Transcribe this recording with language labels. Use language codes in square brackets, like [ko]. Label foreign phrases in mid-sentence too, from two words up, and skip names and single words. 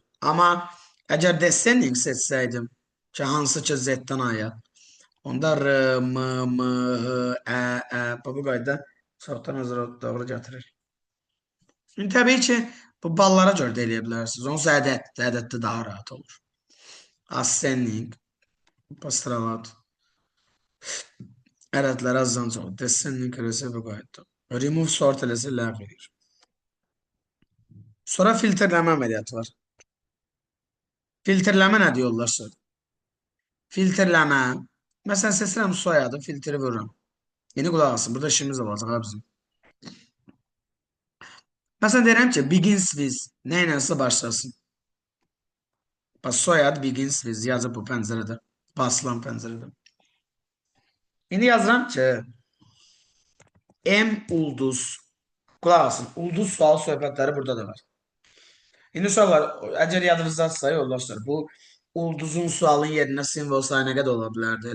[az] Amma əgər descending seçsəydim ki, hansı ki Z-dən aya, onda R, M, H, Ə, bu qayda çoxdan özür doğru gətirir. İndi təbii ki, bu ballara görə də eləyə bilərsiniz. Onsuz ədəddə daha rahat olur. Ascending, pastralat, ədədlər azdan çox. Descending eləsə bu qayda. [en] Remove sort [az] eləsə ləğv edir. Sonra filtrləmə əməliyyatı var. Filtrləmə nədir yoldaşlar? Filtrləmə. Məsələn, seçirəm soyadı, filtri vururam. Yeni qulaq asın. Burada işimiz olacaq ha bizim. Məsələn, deyirəm ki, [en] begins with [az] nə ilənsə başlasın. Bax, soyad [en] begins with [az] yazıb bu pəncərədə. Basılan pəncərədə. İndi yazıram ki, M ulduz. Qulaq asın. Ulduz sual söhbətləri burada da var. İndi suallar, əgər yadınızdadsa yoldaşlar, bu ulduzun sualın yerinə simvol sayı nə qədər ola bilərdi?